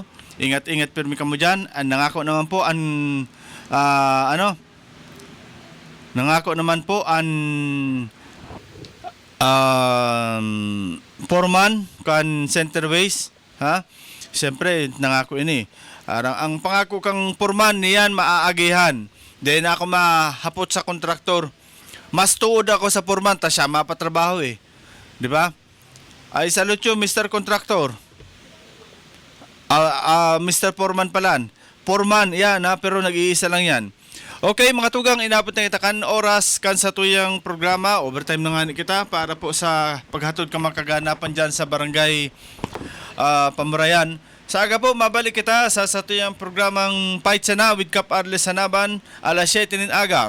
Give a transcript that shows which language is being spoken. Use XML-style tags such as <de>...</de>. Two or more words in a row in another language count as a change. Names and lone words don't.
<bik>Ingat-ingat pirmi kamo dyan. Nangako naman po foreman kan Centerways, ha? Siyempre, nangako ini. Ang pangako kang foreman niyan maaagihan. Then ako mahapot sa kontraktor. Mas tuod ako sa foreman ta siya mapatrabaho eh.</bik> <en>'Di ba? Ay salute you, Mr. Contractor.</en> <bik>Mr. Foreman palan. Foreman, yan pero nag-iisa lang yan. Okay, mga tugang, inabot na kita kan oras kan sa tuyang programa. Overtime na nga kita para po sa paghatod ka makaganapan dyan sa Barangay Pamurayan. Sa aga po, mabalik kita sa tuyang programang Fight Sana with Kaparles Sanaban alas 7 ng aga.</bik>